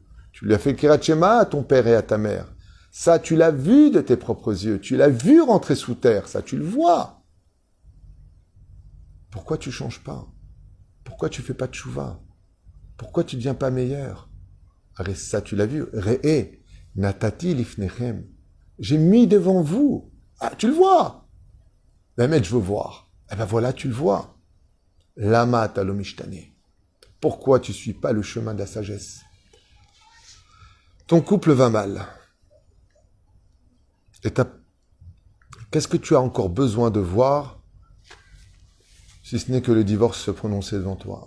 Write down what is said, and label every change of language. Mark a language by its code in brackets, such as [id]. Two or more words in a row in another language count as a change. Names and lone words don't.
[fr] Tu lui as fait [he] Kirat Shema [fr] à ton père et à ta mère. Ça, tu l'as vu de tes propres yeux. Tu l'as vu rentrer sous terre. Ça, tu le vois. Pourquoi tu ne changes pas? Pourquoi tu ne fais pas de tchouva? Pourquoi tu ne deviens pas meilleur? Arrête, ça, tu l'as vu. [he] Re'e, natati lifnechem. [fr] J'ai mis devant vous. Ah, tu le vois. Mais je veux voir. Eh ben voilà, tu le vois. [he] Lama talomishtane. [fr] Pourquoi tu ne suis pas le chemin de la sagesse? Ton couple va mal. Et qu'est-ce que tu as encore besoin de voir si ce n'est que le divorce se prononcer devant toi?